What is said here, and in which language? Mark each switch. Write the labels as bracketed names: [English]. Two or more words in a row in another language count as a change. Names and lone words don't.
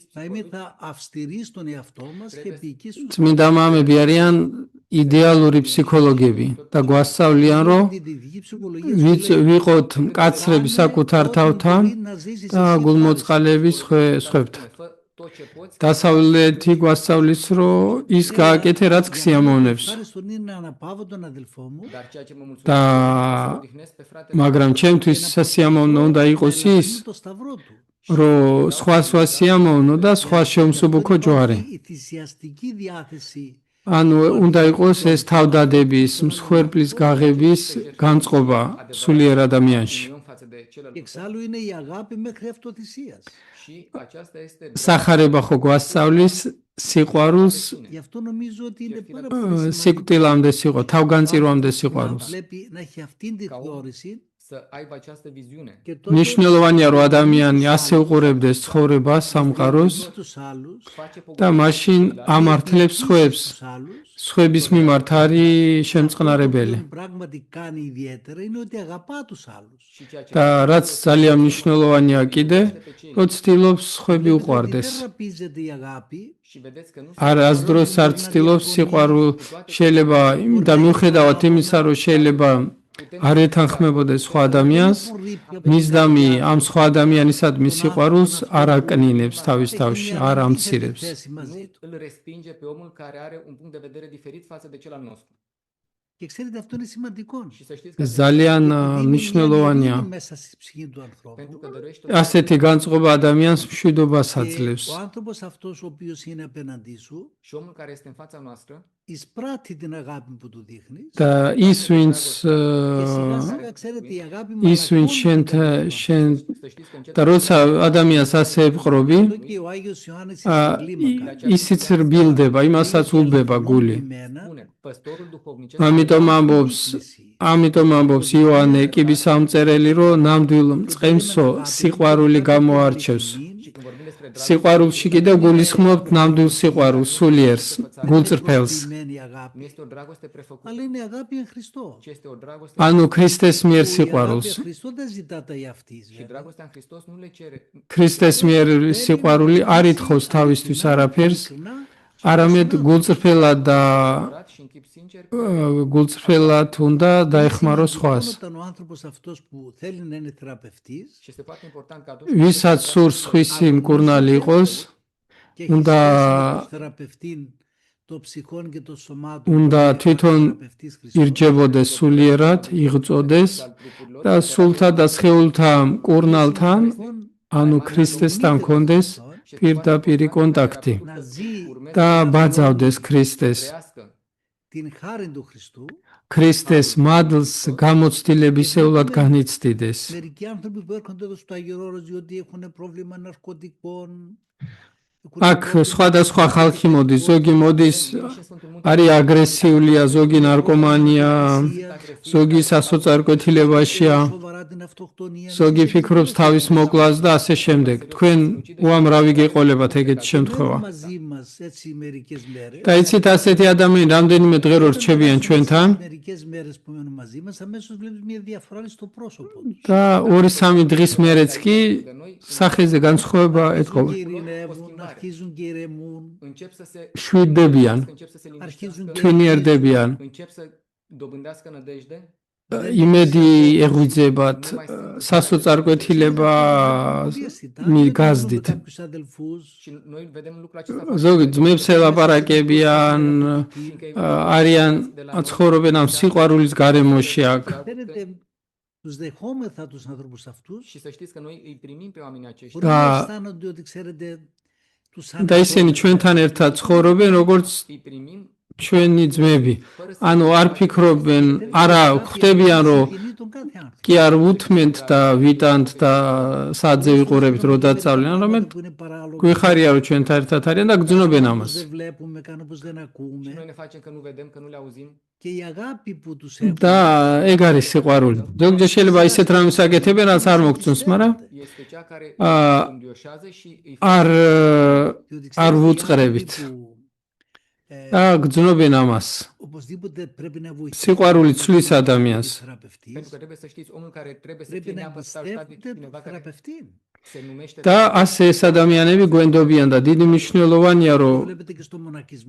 [Greek] να είμαστε αυστηροί στον εαυτό μας και ποιικοί στους [Georgian] წმინდა მამები არიან იდეალური ფსიქოლოგები და გვასწავლიან რომ [Greek] Η δυτική ψυχολογία [Georgian] ვიყოთ მკაცრები საკუთარ თავთან და გულმოწყალეები სხვებთან. [Romanian] fă tot ce poți [Georgian] დასავლეთი გვასწავლის რომ ის გააკეთე რაც ქსიამოვნებს. [Greek] Ευχαριστώ να αναπαύω τον αδελφό μου [Romanian] dar ceea ce mă mulțumesc [Georgian] და [Romanian] să odihnesc pe fratele [Georgian] მაგრამ ჩემთვის სასიამოვნო უნდა იყოს ის [Greek] το σταυρό του. [Georgian] რომ სხვა სიამოვნო და სხვა შეუმსუბუქო ჯვარი. [Greek] Η θυσιαστική διάθεση [Georgian] ანუ უნდა იყოს ეს თავდადების, მსხვერპლის გაღების განწყობა სულიერ ადამიანში. [Romanian] union față de [Greek] και [Romanian] celălalt [Greek] εξάλλου είναι η αγάπη μέχρι αυτοθυσίας. [Romanian] și aceasta este [Georgian] სახარება ხო გვასწავლის სიყვარულს [Greek] Γι' αυτό νομίζω ότι είναι πάρα πολύ σημαντικό [Georgian] სიკვდილამდე სიყვარულ, თავგანწირვამდე [Greek] να [Georgian] სიყვარულს. [Greek] βλέπει να έχει αυτήν τη θεώρηση [Romanian] să aibă această viziune [Greek] και τότε [Georgian] ნიშნულოვანია რომ ადამიანი ასე უყურებდეს ცხოვრებას, სამყაროს [Greek] τους άλλους, [Romanian] face [Georgian] და მაშინ ამართლებს სხვებს. [Greek] τους άλλους, [Georgian] სხვების მიმართ არის შემწყნარებელი. [Greek] που πράγματι κάνει ιδιαίτερα είναι ότι αγαπά τους άλλους. [Romanian] și ceea ce [Georgian] და რაც ძალიან მნიშვნელოვანია კიდე, რომ ცდილობს სხვები [Greek] Ότι [Georgian] უყვარდეს. [Greek] δεν ραπίζεται η αγάπη, [Romanian] și vedeți că nu [Georgian] არას დროს არ ცდილობს სიყვარულ შეიძლება და მიუხედავად იმისა რომ შეიძლება არ ეთანხმებოდეს სხვა ადამიანს, მისდამი ამ სხვა ადამიანისადმი სიყვარულს არ აკნინებს თავის თავში, არ ამცირებს. [Greek] θέση μαζί του. [Romanian] îl respinge pe omul care are un punct de vedere diferit față de cel al nostru. [Greek] Και ξέρετε αυτό είναι σημαντικό. [Romanian] Și să știți că [Georgian] ეს ძალიან [Greek] Γιατί είναι μια [Georgian] მნიშვნელოვანია. [Greek] ειρήνη μέσα στη ψυχή του ανθρώπου. [Romanian] pentru că dăruiește [Georgian] ასეთი განწყობა ადამიანს მშვიდობას [Greek] Και [Georgian] აძლევს. [Greek] ο άνθρωπος αυτός ο οποίος είναι απέναντί σου [Romanian] și omul care este în fața noastră [Greek] εισπράττει την αγάπη που του δείχνεις [Georgian] და ის ვინც [Greek] και σιγά σιγά ξέρετε η αγάπη [Georgian] ის ვინც შენ [Romanian] să știți că încet [Georgian] და როცა ადამიანს ასე ეპყრობი, [Greek] Αυτό και ο Άγιος Ιωάννης στην κλίμακα. [Georgian] ისიც რბილდება, იმასაც ულბება გული. [Greek] Εμένα, [Romanian] spune păstorul duhovnicesc [Georgian] ამიტომ ამბობს იოანე კიბის ამწერელი, რომ ნამდვილ მწყემსო სიყვარული გამოარჩევს. [Romanian] și când vorbim despre dragoste [Georgian] სიყვარულში კიდევ გულისხმობთ ნამდვილ სიყვარულს, სულიერს, გულწრფელს. [Greek] σημαίνει αγάπη, [Romanian] nu este o dragoste prefăcută, [Greek] αλλά είναι αγάπη εν Χριστώ. [Romanian] ci este o dragoste [Georgian] ანუ ქრისტეს მიერ [Greek] Η αγάπη [Georgian] სიყვარულს. [Greek] εν Χριστώ δεν ζητά τα εαυτής. [Romanian] și dragostea în Hristos nu le cere [Georgian] ქრისტეს მიერ სიყვარული არ ითხოვს თავისთვის არაფერს, არამედ გულწრფელად და [Romanian] curat și în chip sincer [Georgian] გულწრფელად უნდა დაეხმაროს სხვას. [Greek] Όταν ο άνθρωπος αυτός που θέλει να είναι θεραπευτής [Romanian] și este foarte important că atunci [Georgian] ვისაც სურს ხვისი მკურნალი იყოს, [Greek] και έχει Ούντα- σχέση με τον θεραπευτή το ψυχών και το σωμάτων, ούντα που είναι [Georgian] თვითონ [Greek] θεραπευτής Χριστός, [Georgian] ირჯებოდეს სულიერად, იღწოდეს [Romanian] al trupurilor [Georgian] და სულთა და სხეულთა მკურნალთან, [Greek] λοιπόν, [Georgian] ანუ ქრისტესთან კონდეს პირდაპირი კონტაქტი [Greek] να ζει [Georgian] და ბაძავდეს ქრისტეს. [Greek] την χάρη του Χριστού. [Georgian] ქრისტეს მადლს გამოცდილებისეულად განიცდიდეს. [Greek] Μερικοί άνθρωποι που έρχονται εδώ στο Άγιο Όρος διότι έχουν πρόβλημα ναρκωτικών. [Georgian] აქ სხვადასხვა ხალხი მოდის, ზოგი მოდის, არის აგრესიულია, ზოგი ნარკომანია, ზოგი სასოწარკვეთილებაშია, [Greek] Σοβαρά την αυτοκτονία. [Georgian] ზოგი ფიქრობს თავის მოკლას და ასე შემდეგ. თქვენ უამრავი გეყოლებათ ეგეთი შემთხვევა. [Greek] μαζί μας έτσι μερικές μέρες. [Georgian] და იცით ასეთი ადამიანი რამდენიმე დღე რო რჩებიან ჩვენთან [Greek] Μερικές μέρες που μένουν μαζί μας αμέσως βλέπεις μια διαφορά στο πρόσωπο τους. [Georgian] და 2-3 დღის მერეც კი სახეზე განსხვავება ეტყობა. [Greek] Ειρηνεύουν, αρχίζουν και ηρεμούν. [Georgian] შვიდდებიან, [Greek] Αρχίζουν και [Georgian] თვინიერდებიან, [Romanian] Încep să dobândească nădejde. [Georgian] იმედი ეღვიძებათ, სასოწარკვეთილება მიგაზდით. [Greek] κάποιους αδελφούς. [Romanian] Și noi vedem lucrul acesta [Georgian] ზოგი ძმებს ელაპარაკებიან, არიან ცხოვრობენ ამ სიყვარულის გარემოში აქ. [Greek] Φαίνεται τους δεχόμεθα τους ανθρώπους αυτούς. [Romanian] și să știți că noi îi primim pe oamenii aceștia. [Greek] Μπορεί να [Romanian] Da. [Greek] αισθάνονται ότι ξέρετε τους [Georgian] და ისინი ჩვენთან ერთად ცხოვრობენ, როგორც [Romanian] Îi primim [Georgian] ჩვენი ძმები. [Romanian] fără să [Georgian] ანუ არ ფიქრობენ, არა ხვდებიან, რომ კი არ უთმენთ და ვიტანთ და საძე ვიყურებთ, რო დაწავლენ, არამედ გვიხარია, რომ ჩვენთან ერთად არიან და გძნობენ ამას. [Greek] Δεν βλέπουμε, κάνουν πως δεν [Romanian] și [Greek] ακούμε. [Romanian] noi ne facem că nu vedem, că nu le auzim. [Greek] Και η αγάπη που τους έχουν. [Georgian] და ეგ არის სიყვარული. ზოგჯერ შეიძლება ისეთ რამეს აკეთებენ, რაც არ მოგწონს, მაგრამ [Romanian] Este cea care Ah, îi îndioșează și îi [Georgian] არ [Greek] διότι [Georgian] არ [Greek] ξέρετε, οι [Georgian] ვუწყრებით. [Greek] άνθρωποι που, [Georgian] და გძნობენ ამას. [Greek] οπωσδήποτε πρέπει να βοηθήσουν [Georgian] სიყვარული ცვლის [Greek] τον [Georgian] ადამიანს. [Greek] θεραπευτής. [Romanian] pentru că trebuie să știți, omul care trebuie să [Greek] Πρέπει [Romanian] fie [Greek] να [Romanian] neapărat stabil, [Greek] εμπιστεύεται τον [Romanian] cineva care [Greek] θεραπευτή. [Romanian] se numește [Georgian] და ასე ეს ადამიანები გვენდობიან და დიდი მნიშვნელოვანია, რომ [Greek] Βλέπετε και στο μοναχισμό.